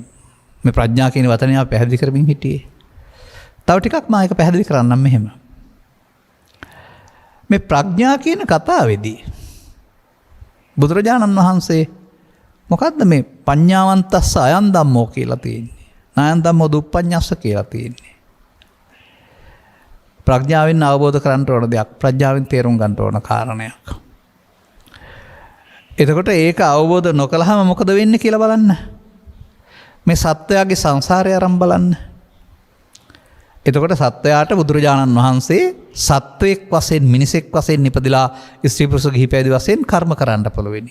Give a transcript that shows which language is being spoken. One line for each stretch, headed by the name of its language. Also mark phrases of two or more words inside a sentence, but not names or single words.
Sinhala: මේ ප්‍රඥා කියන වචනය අපි පැහැදිලි කරමින් හිටියේ. තව ටිකක් මම ඒක පැහැදිලි කරන්නම් මෙහෙම. මේ ප්‍රඥා කියන කතාවේදී බුදුරජාණන් වහන්සේ මොකද්ද මේ
Pali: පඤ්ඤාවන්තස්ස අයං ධම්මෝ
Sinhala: කියලා තියෙන්නේ.
Pali: නායං ධම්මෝ දුප්පඤ්ඤස්ස
Sinhala: කියලා තියෙන්නේ. ප්‍රඥාවෙන් අවබෝධ කරගන්න ඕන දෙයක්. ප්‍රඥාවෙන් තේරුම් ගන්න ඕන කාරණයක්. එතකොට ඒක අවබෝධ නොකළාම මොකද වෙන්නේ කියලා බලන්න. මේ සත්වයාගේ සංසාරය ආරම්භ බලන්න. එතකොට සත්වයාට බුදුරජාණන් වහන්සේ සත්වයක් වශයෙන් මිනිසෙක් වශයෙන් ඉපදිලා ස්ත්‍රී පුරුෂ ගිහි පැවිදි වශයෙන් කර්ම කරන්න පුළුවෙනි.